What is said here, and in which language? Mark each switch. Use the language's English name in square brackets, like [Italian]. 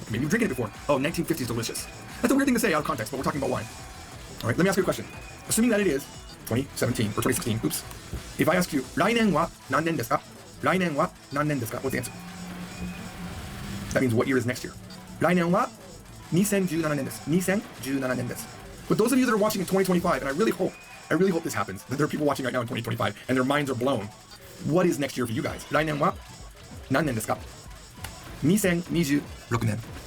[English] Maybe you've drinking it before. Oh, 1950 is delicious. That's a weird thing to say out of context, but we're talking about wine. All right, let me ask you a question. Assuming that it is 2017 or 2016, oops. If I ask you, [Japanese] 来年は何年ですか? 来年は何年ですか? [English] What's the answer? That means what year is next year? [Japanese] 来年は2017年です.2017年です. [English] But those of you that are watching in 2025, and I really hope this happens, that there are people watching right now in 2025, and their minds are blown. What is next year for you guys? [Japanese] 来年は何年ですか?2026年.